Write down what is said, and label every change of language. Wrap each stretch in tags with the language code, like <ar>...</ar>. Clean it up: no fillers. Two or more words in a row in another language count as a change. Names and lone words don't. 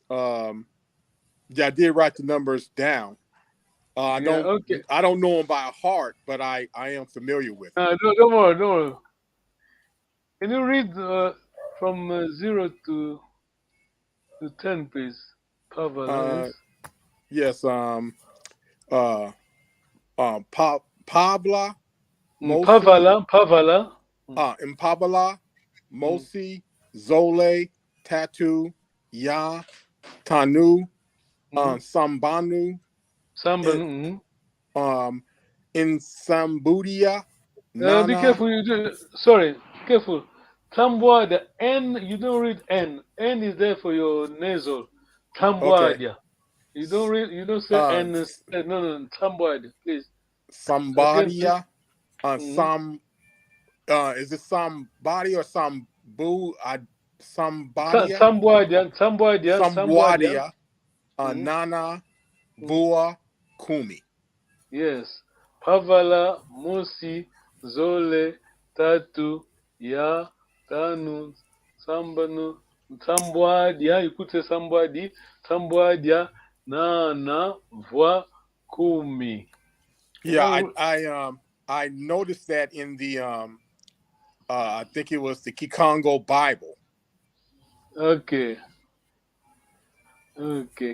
<en>Yeah, I did write the numbers down. I Yeah, don't okay. I don't know them by heart, but I am familiar with it. Don't worry, don't worry. Can you read from 0 to 10, please?</en> <kg>Pavala, Uh,</kg> <en>yes? yes.</en> <kg>Uh, Pabla, Mosi, Pavala. Impabala, Mm, Mosi, Zole, Tatu, Ya, Tanu, mhm. Sambanu, Samban.</kg> <en>and in Sambudia, Be</en> <kg>Nana.</kg> <en>careful. Sorry, careful. Tambua, the N, you don't read N. N is there for your nasal. Okay. Tambuadia. You don't say Uh, N instead. No, Tambuadia, please. Again, please.</en> <kg>Somebodia, Mm-hmm.</kg> <en>is it somebody or sambu?</en> <kg>Somebodia, Tambuadia. somwadia, Mm-hmm. Nana, Vua, Kumi. Yes. Pavala, Musi, Zole, Tatu, Ya, Tanu, Sambanu, Tambwadia,</kg> <en>you could say somebody,</en> <kg>Tambwadia, Nana, Voa, Kumi.</kg> <en>Yeah, I noticed that in the I think it was the Kikongo Bible. Okay. Okay.</en>